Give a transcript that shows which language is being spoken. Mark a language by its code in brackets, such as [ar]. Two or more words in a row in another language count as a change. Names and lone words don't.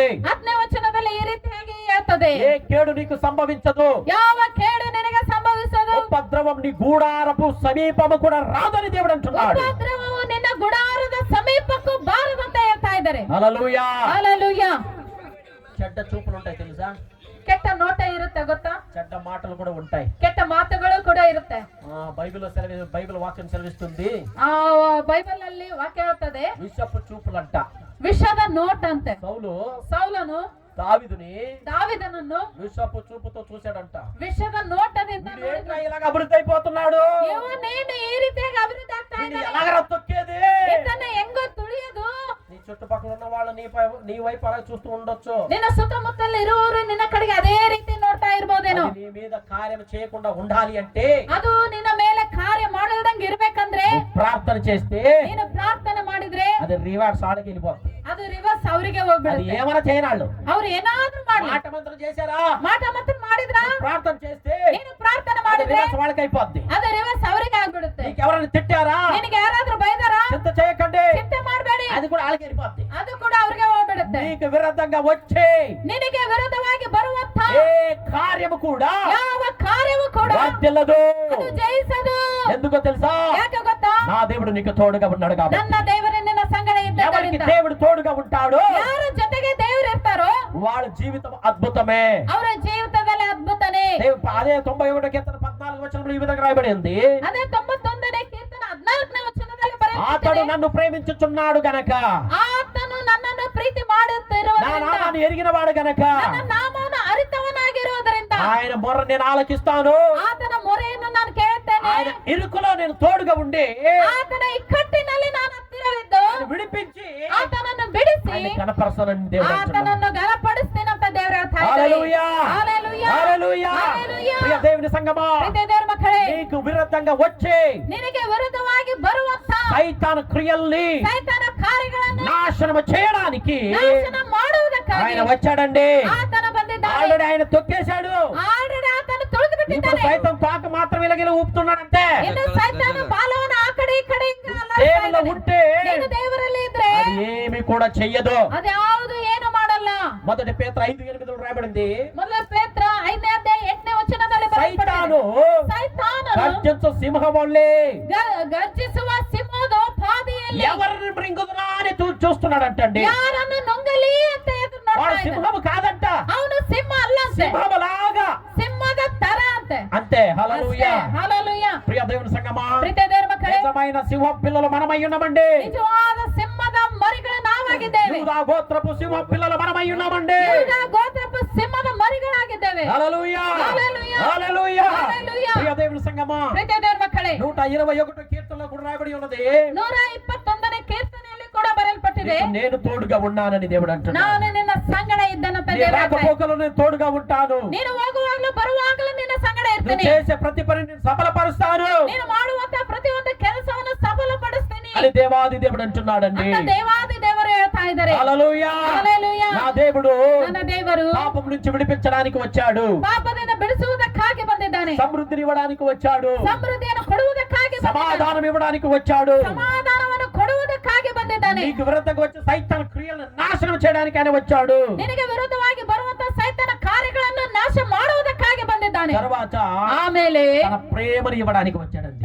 [kn] 10ನೇ ವಚನದಲ್ಲಿ ಈ ರೀತಿಯಾಗಿ ಹೇಳ್ತದೆ, [te] ఏ కేడు నీకు సంభవించదు, [kn] ಯಾವ ಕೇಡು ನಿನಗೆ ಸಂಭವಿಸದು, [te] ఉపద్రవం నీ గూడారపు సమీపము కూడా రాదని దేవుడు అంటున్నాడు. [kn] ಉಪದ್ರವವು ನಿನ್ನ ಗುಡಾರದ ಸಮೀಪಕ್ಕೂ ಬಾರದಂತೆ ಹೇಳ್ತಾ ಇದ್ದಾರೆ. [te] హల్లెలూయా. [kn] ಹಲ್ಲೆಲೂಯಾ. [te] చెడ్డ చూపులు ఉంటాయి తెలుసా, [kn] ಕೆಟ್ಟ ನೋಟ ಇರುತ್ತೆ ಗೊತ್ತಾ, [te] చెడ్డ మాటలు కూడా ఉంటాయి. [kn] ಕೆಟ್ಟ ಮಾತುಗಳು ಕೂಡ ಇರುತ್ತೆ. [te] బైబిల్ వాక్యం సెలవిస్తుంది, [kn] ಆ ಬೈಬಲ್ ಅಲ್ಲಿ ವಾಕ್ಯ ಹೇಳ್ತದೆ, [te] విషపు చూపులంట. [kn] ವಿಷದ ನೋಟ್ ಅಂತೆ. ಸೌಲನು [te] దావీదునನ್ನು విషపు చూపుతో చూశాడంట. [kn] ವಿಷದ ನೋಟದಿಂದ [te] ఏంట్రా ఇలాగ అభివృద్ధి అయిపోతున్నాడు, [kn] నేను ఈ ರೀತಿಯಾಗಿ ಅಭಿವೃದ್ಧಿ ಆಗ್ತಾ ಇದ್ದಾನೆ, [te] ఎలాగ తొక్కేది, [kn] ಇದನ್ನ ಹೆಂಗೋ ತುಳಿಯೋದು. [te] నీ చుట్టుపక్కల ఉన్న వాళ్ళు నీ వైపు అలా చూస్తూ ఉండొచ్చు, [kn] ನಿನ್ನ ಸುತ್ತಮುತ್ತಲ ಇರುವವರು ನಿನ್ನ ಕಡೆಗೆ ಅದೇ ರೀತಿ ನೋಡ್ತಾ ಇರಬಹುದೇನೋ. [te] నీ మీద కార్యం చేయకుండా ఉండాలి అంటే, [kn] ಅದು ನಿನ್ನ ಮೇಲೆ ಕಾರ್ಯ ಮಾಡಲ್ದಂಗೆ ಇರ್ಬೇಕಂದ್ರೆ, [te] ప్రార్థన చేస్తే, [kn] ನೀನು ಪ್ರಾರ್ಥನೆ ಮಾಡಿದ್ರೆ [te] అది రివర్స్ ఆడికి వెళ్ళిపోతుంది. [kn] ಅದು ರಿವರ್ಸ್ ಅವರಿಗೆ [te] అది [kn] ಹೋಗ್ಬಿಡುತ್ತೆ. [te] ఏమైనా చేయనాళ్ళు, [kn] ಅವ್ರು ಏನಾದ್ರೂ ಮಾಡಿ [te] మాట మంత్రం చేశారా, [kn] ಮಾಟ ಮಾತ್ರ ಮಾಡಿದ್ರ, [te] ప్రార్థన చేస్తే [kn] ನೀನು ಪ್ರಾರ್ಥನೆ [te] అది [kn] ಮಾಡಿದ್ರೆ [te] రివర్స్ వాళ్ళకి అయిపోద్ది. [kn] ಅದು ರಿವರ್ಸ್ ಅವರಿಗೆ ಆಗ್ಬಿಡುತ್ತೆ. [te] నీకు ఎవరైనా తిట్టారా, [kn] ನಿನಗೆ ಯಾರಾದ್ರೂ ಬೈದಾರಾ, [te] చింత చేయకండి, [kn] ಚಿಂತೆ ಮಾಡಬೇಡಿ, [te] అది కూడా వాళ్ళకి వెళ్ళిపోద్ది. [kn] ಅದು ಕೂಡ ಅವ್ರಿಗೆ ಹೋಗ್ಬಿಡುತ್ತೆ. [te] నీకు విరుద్ధంగా వచ్చే [kn] ನಿನಗೆ ವಿರುದ್ಧವಾಗಿ ಬರುವಂತ [te] ఏ కార్యము కూడా [kn] ಯಾವ ಕಾರ್ಯವೂ ಕೂಡ [te] వర్ధిల్లదు. [kn] ಅದು ಜಯಿಸದು. [te] ఎందుకో తెలుసా, [kn] ಯಾಕೆ ಗೊತ್ತಾ, [te] నా దేవుడు నీకు తోడుగా ఉన్నాడు కాబట్టి. [kn] ನನ್ನ ದೇವರು ನಿನ್ನ ಸಂಗಡ [te] ఎవరికి [kn] ಇದ್ದರಿಂದ, [te] దేవుడు తోడుగా ఉంటాడో [kn] ಯಾರ ಜೊತೆಗೆ ದೇವರು ಇರ್ತಾರೋ [te] వాళ్ళ జీవితం అద్భుతమే. [kn] ಅವರ ಜೀವಿತದಲ್ಲಿ ಅದ್ಭುತನೇ. [te] అదే 91 కీర్తన 14 వచనంలో ఈ విధంగా రాయబడి ఉంది, [kn] ಅದೇ 91ನೇ ಕೀರ್ತನ 14ನೇ ವಚನದಲ್ಲಿ [te] అతడు [kn] ಬರೆಯಲ್ಪಟ್ಟಿದೆ, [te] నన్ను ప్రేమించుచున్నాడు గనక, [kn] ಆತನು ನನ್ನನ್ನು ಪ್ರೀತಿ [te] నా [kn] ಮಾಡುತ್ತಿರುವುದರಿಂದ, [te] నామాన్ని ఎరిగిన వాడు గనక, [kn] ನನ್ನ ನಾಮವನ್ನು ಅರಿತವನಾಗಿರುವುದರಿಂದ, [te] ఆయన మొర్ర నేను ఆలకిస్తాను, [kn] ಆತನ ಮೊರೆಯನ್ನು ನಾನು ಕೇಳುತ್ತೇನೆ, [te] ఆయన ఇరుకులో నేను తోడుగా ఉండి [kn] ಆತನ ಇಕ್ಕಟ್ಟಿನಲ್ಲಿ ನಾನು ಹತ್ತಿರವಿದ್ದು [te] ఆయన విడిపించి [kn] ಆತನನ್ನು ಬಿಡಿಸಿ [te] ఆయన కనపరచాలని దేవుడు అంటున్నాడు. [kn] ಆತನನ್ನು ಘನಪಡಿಸ್ತೀನಂತ ದೇವರು ಹೇಳ್ತಾ ಇದ್ದಾರೆ. [te] హల్లెలూయా. హల్లెలూయా. హల్లెలూయా. హల్లెలూయా. ప్రియ దేవుని సంగమా, [kn] ಪ್ರೀತಿಯ ದೇವರ ಮಕ್ಕಳೇ, [te] నీకు విరుద్ధంగా వచ్చే [kn] ನಿನಗೆ ವಿರುದ್ಧವಾಗಿ ಬರುವಂತ [te] సైతాను క్రియల్ని [kn] ಸೈತಾನ ಕಾರ್ಯಗಳನ್ನು [te] నాశనం చేయడానికి [kn] ನಾಶನ ಮಾಡುವುದಕ್ಕಾಗಿ [te] ఆయన వచ్చాడండి. [kn] ಆತನ ಬಂದಿದ್ದಾನೆ. [te] ఆల్రెడీ ఆయన తొక్కేశాడు. [kn] ಆಲ್ರೆಡಿ ಆತನು ತುಳಿದು [te] ఇప్పుడు [kn] ಬಿಟ್ಟಿದ್ದಾನೆ. [te] సైతం తోక మాత్రం ఇలాగ ఊపుతున్నాడంటే, [kn] ಇನ್ನು ಸೈತಾನ ಬಾಲವನ್ನು ಆ ಕಡೆ ಈ ಕಡೆ ಹಿಂಗ ಅಲ್ಲಾಡ್ತಾ [te] దేవుల్లో [kn] ಇದ್ದಾನೆ. [te] ఉంటే [kn] ನೀನು ದೇವರಲ್ಲಿ ಇದ್ರೆ [te] అది ఏమి కూడా చెయ్యదు. [kn] ಅದ್ಯಾವುದು ಏನು ಮಾಡಲ್ಲ. [te] మొదటి పేతురు 5:8 రాయబడింది, [kn] ಮೊದಲ ಪೇತ್ರ 5ನೇ ಅಧ್ಯಾಯ 8ನೇ ವಚನದಲ್ಲಿ [te] సైతాను [kn] ಸೈತಾನನು [te] గర్జించు సింహం వల్లే [kn] ಗರ್ಜಿಸುವ ಸಿಂಹದೋಪಾದಿಯಲ್ಲಿ [te] ఎవరిని మృంగుదునా అని చూస్తున్నాడంటండి. [kn] ಯಾರನ್ನು ನುಂಗಲಿ ಅಂತ ಎದುರು [te] వాడు [kn] ನೋಡ್ತಾ ಇದ್ದಾನೆ. [te] సింహం కాదంట, [kn] ಅವನು ಸಿಂಹ ಅಲ್ಲ ಅಂತೆ, [te] సింహంలాగా [kn] ಸಿಂಹದ ತರ ಅಂತೆ. [te] అంతే. హల్లెలూయా. [kn] ಹಲ್ಲೆಲೂಯಾ. [te] ప్రియ దేవుని సంగమా, [kn] ಪ್ರೀತಿಯ ದೇವರ ಮಕ್ಕಳೇ, [te] నిజమైన సింహం పిల్లలు మనమై ఉన్నామండి. [kn] ನಿಜವಾದ ಸಿಂಹದ ಮರಿಗಳು ನಾವಾಗಿದ್ದೇವೆ. [te] యూదా గోత్రపు సింహం పిల్లలు మనమై ఉన్నామండి. [kn] ಯೂದ ಗೋತ್ರపు ಸಿಂಹದ ಮರಿಗಳಾಗಿದ್ದೇವೆ. [te] హల్లెలూయా. హల్లెలూయా. హల్లెలూయా. హల్లెలూయా. ప్రియ దేవుని సంగమా, [kn] ಪ್ರೀತಿಯ ದೇವರ ಮಕ್ಕಳೇ, [te] 121 కీర్తనలో కూడా రాయబడి ఉన్నది, [kn] 121ನೇ ಕೀರ್ತನೆಯಲ್ಲಿ ಕೂಡ ಬರೆಯಲ್ಪಟ್ಟಿದೆ, [te] నీకు నేను తోడుగా ఉన్నానని దేవుడు అంటున్నాడు. [kn] ನಾನು ನಿನ್ನ ಸಂಗಡ ಇದ್ದನಂತ [te] నీ [kn] ದೇವರು ಹೇಳ್ತಾ ಇದ್ದಾನೆ. [te] రాకపోకలు నేను తోడుగా ఉంటాను. [kn] ನೀನು ಹೋಗುವಾಗಲೂ ಬರುವಾಗಲೂ ನಿನ್ನ ಸಂಗಡ [te] నువ్వు [kn] ಇರ್ತೀನಿ. [te] చేసే ప్రతి పని నేను సఫలపరుస్తాను [kn] ನೀನು ಮಾಡುವಂತ ಪ್ರತಿಯೊಂದು ಕೆಲಸವನ್ನು ಸಫಲಪಡಿಸ್ತೀನಿ [te] అని దేవాది దేవుడు అంటున్నాడండి. [kn] ಅಂತ ದೇವಾದಿ ದೇವರು ಹೇಳ್ತಾ ಇದ್ದಾರೆ. [te] హల్లెలూయా. హల్లెలూయా. నా దేవుడు [kn] ನನ್ನ ದೇವರು [te] పాపం నుంచి విడిపించడానికి వచ్చాడు, [kn] ಪಾಪದಿಂದ ಬಿಡಿಸುವುದಕ್ಕಾಗಿ ಬಂದಿದ್ದಾನೆ, [te] సమృద్ధిని ఇవ్వడానికి వచ్చాడు, [kn] ಸಮೃದ್ಧಿಯನ್ನು ಕೊಡುವುದಕ್ಕಾಗಿ ಬಂದಿದ್ದಾನೆ, [te] సమాధానం ఇవ్వడానికి వచ్చాడు. [kn] ಸಮಾಧಾನವನ್ನು ಕೊಡುವುದಕ್ಕಾಗಿ ಬಂದಿದ್ದಾನೆ, [te] నీకు విరుద్ధంగా వచ్చే సైతాన్ క్రియలను నాశనం చేయడానికి ఆయన వచ్చాడు. [kn] ನಿನಗೆ ವಿರುದ್ಧವಾಗಿ ಬರುವಂತ ಸೈತಾನ ಕಾರ್ಯಗಳನ್ನು ನಾಶ ಮಾಡುವುದಕ್ಕಾಗಿ ಬಂದಿದ್ದಾನೆ. [te] తర్వాత [kn] ಆಮೇಲೆ [te] తన ప్రేమను ఇవ్వడానికి వచ్చాడండి.